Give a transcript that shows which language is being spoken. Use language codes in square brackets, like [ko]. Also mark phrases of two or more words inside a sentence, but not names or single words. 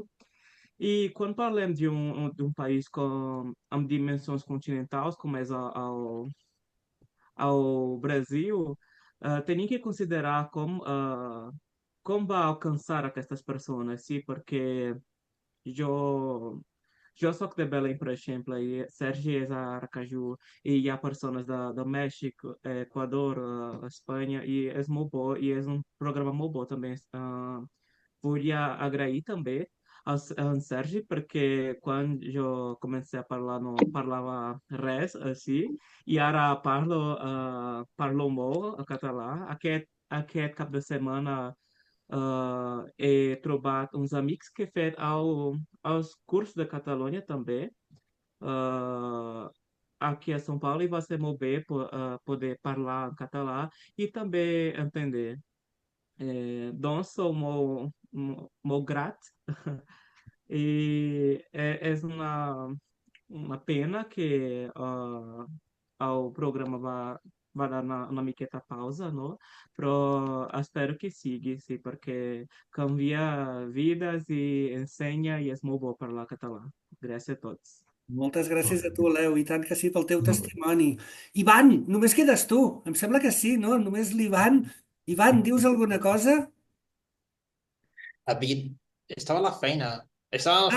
[pt] E quando falamos de um país com dimensões continentais, como é ao Brasil, tem que considerar como vai alcançar estas pessoas, sim, porque eu sou de Belém, por exemplo, e Sérgio é de Aracaju, e há pessoas do México, Equador, Espanha, e é muito bom, e é um programa muito bom também. [ca] Volia agrair [pt] também ao Sérgio, porque quando eu comecei a falar, não falava res, assim, e [ca] ara parlo molt català. Aquest cap de setmana he trobat uns amics que he fet als cursos de Catalunya també, [pt] aqui a São Paulo, e vai ser [ca] molt bé poder parlar en català i també entender. Doncs sou molt grat [pt] e é uma pena que o programa vai dar uma miqueta pausa, não? [ca] Però espero que siga, sim, porque canvia vidas e ensenya i és molt bo parlar català. Gràcies a tots. Moltes gràcies a tu, Leo, i tant que sí pel teu testimoni. Ivan, només quedes tu. Em sembla que sí, no? Només l'Ivan. Ivan, dius alguna cosa? Estava a la feina. Estava a la